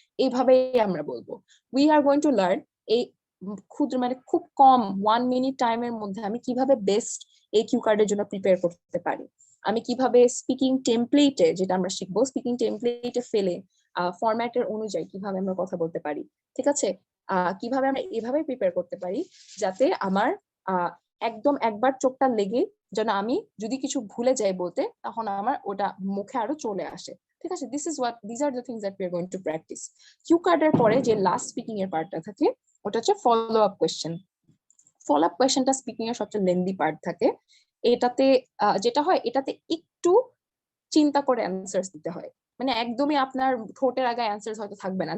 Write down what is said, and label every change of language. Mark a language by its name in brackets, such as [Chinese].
[Bangla] এইভাবেই আমরা বলবো। [English] we are going to learn [Bangla] এই ক্ষুদ্র মানে খুব কম 1 মিনিট টাইমের মধ্যে আমি কিভাবে বেস্ট এই কিউ কার্ডের জন্য প্রিপেয়ার করতে পারি, আমি কিভাবে স্পিকিং টেমপ্লেটে, যেটা আমরা শিখবো স্পিকিং টেমপ্লেটে ফেলে ফরম্যাটের অনুযায়ী কিভাবে আমরা কথা বলতে পারি। ঠিক আছে, কিভাবে আমরা এভাবে প্রিপেয়ার করতে পারি যাতে আমার একদম একবার চোখটা লেগে যেন আমি যদি কিছু ভুলে যাই বলতে, তখন আমার ওটা মুখে আরো চলে আসে। ঠিক আছে, [English] these are the things that we are going to practice. [Bangla] Q কার্ডের পরে যে লাস্ট স্পিকিং এর পার্টটা থাকে ওটা হচ্ছে follow up question. Follow up কোয়েশ্চেনটা স্পিকিং এর সবচেয়ে লেন্দি পার্ট থাকে। এটাতে যেটা হয়, এটাতে একটু চিন্তা করে অ্যান্সার্স দিতে হয়, মানে একদমই আপনার ঠোঁটের আগায় অ্যান্সার্স হয়তো থাকবে না।